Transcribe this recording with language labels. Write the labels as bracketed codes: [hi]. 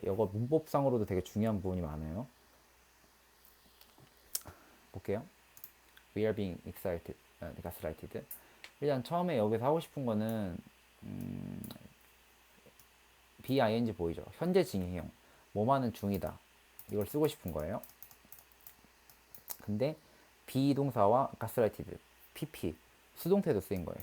[ko] 이거 문법상으로도 되게 중요한 부분이 많아요. 볼게요. [en] We are being gaslighted. [ko] 일단 처음에 여기서 하고 싶은 거는 BING 보이죠? 현재 진행형. 뭐하는 중이다. 이걸 쓰고 싶은 거예요. 근데 비동사와 가스라이티드, PP, 수동태도 쓰인 거예요.